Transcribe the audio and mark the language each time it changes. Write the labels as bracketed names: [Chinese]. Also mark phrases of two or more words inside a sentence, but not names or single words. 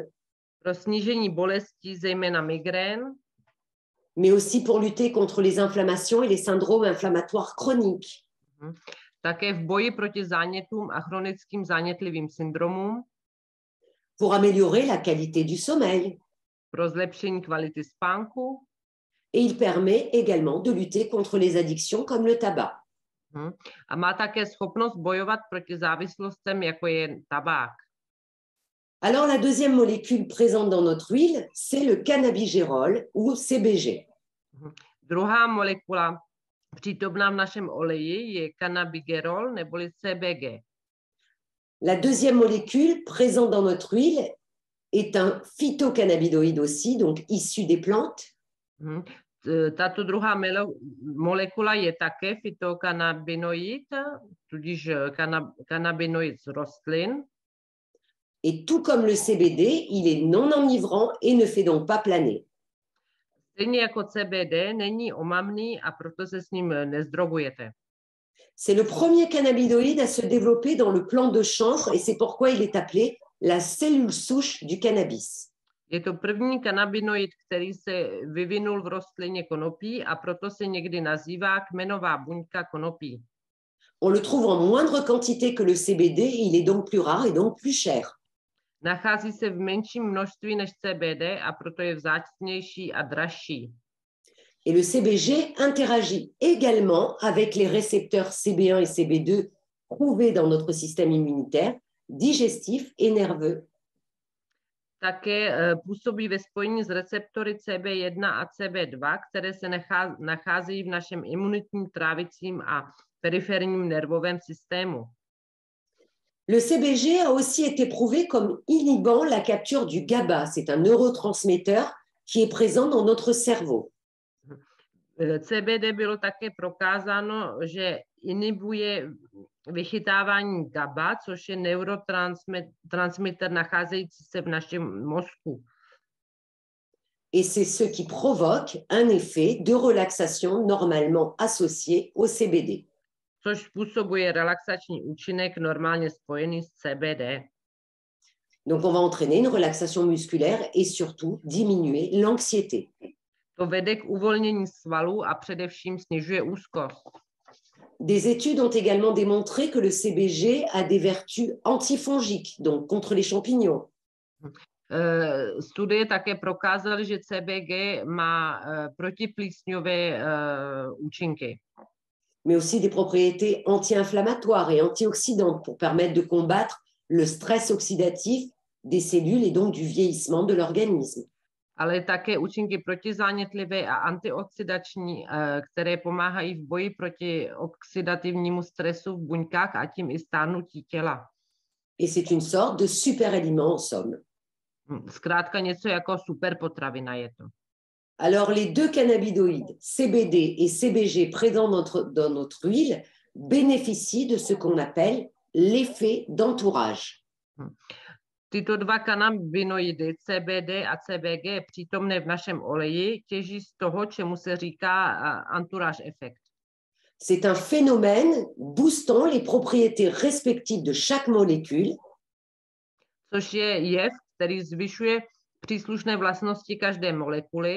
[Czech] pro snížení bolestí, zejména migrén, [French] mais aussi pour lutter contre les inflammations et les syndromes inflammatoires chroniques. [Czech] také v boji proti zánětům a chronickým zánětlivým syndromům, [French] pour améliorer la qualité du sommeil. [Czech] pro zlepšení kvality spánku, [French] Et il permet également de lutter contre les addictions comme le tabac. [Czech] a má také schopnost bojovat proti závislostem, jako je tabák. [French] Alors, la deuxième molécule présente dans notre huile, c'est le cannabigérol ou CBG. [Czech] Druhá molekula přítomná v našem oleji je cannabigerol neboli CBG. [French] La deuxième molécule présente dans notre huile est un phytocannabinoïde aussi, donc issu des plantes. [Czech] Tato druhá molekula je také fytokannabinoid, tudíž kannabinoid z rostlin. [French] Et tout comme le CBD, il est non enivrant et ne fait donc pas planer. [Czech] Stejně jako CBD není omamný a proto se s ním nezdrogujete. [French] C'est le premier cannabinoïde à se développer dans le plant de chanvre et c'est pourquoi il est appelé la cellule souche du cannabis. [Czech] Je to první kanabinoid, který se vyvinul v rostlině konopí a proto se někdy nazývá kmenová buňka konopí. [French] On le trouve en moindre quantité que le CBD et il est donc plus rare et donc plus cher. [Czech] Nachází se v menším množství než CBD a proto je vzácnější a dražší. [French] Et le CBG interagit également avec les récepteurs CB1 et CB2 trouvés dans notre système immunitaire, digestif et nerveux. [Czech] Také působí ve spojení s receptory CB1 a CB2, které se nacházejí v našem imunitním, trávicím a periferním nervovém systému. [French] Le CBG a aussi été prouvé comme inhibant la capture du GABA. C'est un neurotransmetteur qui est présent dans notre cerveau. [Czech] CBD bylo také prokázáno, že inhibuje vychytávání GABA, což je neurotransmitter nacházející se v našem mozku. [French] Et c'est ce qui provoque un effet de relaxation normalement associé au CBD. [Czech] Což způsobuje relaxační účinek normálně spojený s CBD. [French] Donc on va entraîner une relaxation musculaire et surtout diminuer l'anxiété. [Czech] To vede k uvolnění svalů a především snižuje úzkost. [French] Des études ont également démontré que le CBG a des vertus antifongiques, donc contre les champignons. [Czech] Studie také prokázaly, že CBG má protiplísňové účinky. [French] Mais aussi des propriétés anti-inflammatoires et antioxydantes pour permettre de combattre le stress oxydatif des cellules et donc du vieillissement de l'organisme. [Czech] Ale také účinky protizánětlivé a antioxidační, které pomáhají v boji proti oxidativnímu stresu v buňkách a tím i stárnutí těla. [French] Et c'est une sorte de super aliment en somme. [Czech] Zkrátka něco jako super potravina je to. [French] Alors, les deux cannabinoïdes, CBD et CBG présents dans notre huile, bénéficient de ce qu'on appelle l'effet d'entourage. [Czech] Tyto dva kanabinoidy, CBD a CBG, přítomné v našem oleji, těží z toho, čemu se říká [English] entourage effect. [French] C'est un phénomène boostant les propriétés respectives de chaque molécule, [Czech] Což je jev, který zvyšuje příslušné vlastnosti každé molekuly,